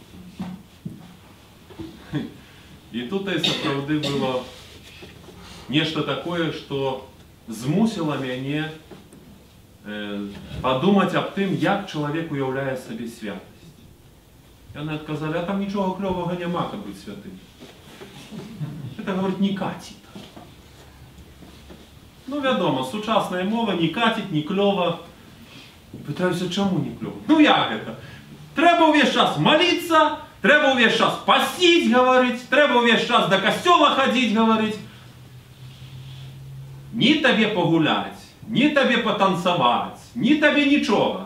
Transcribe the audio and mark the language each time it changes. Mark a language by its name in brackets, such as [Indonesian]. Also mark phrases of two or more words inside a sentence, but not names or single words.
[Belarusian] І тут сапраўды было нешта такое, што змусіла мяне падумаць аб тым, як чалавек уяўляе сабе святасць. Яны адказалі, а там нічога клёвага няма, каб быць святым. [Russian] Это, говорит, не катит. [Belarusian] Ну, вядома, сучасная мова не катит, не клёва. Пытаюся, чаму не клёва? Ну, як гэта? Трэба ўвесь час маліцца, трэба ўвесь час пасціць, гаварыць, трэба ўвесь час да касцёла хадзіць, гаварыць. Ні табе пагуляць, ні табе патанцаваць, ні табе нічога.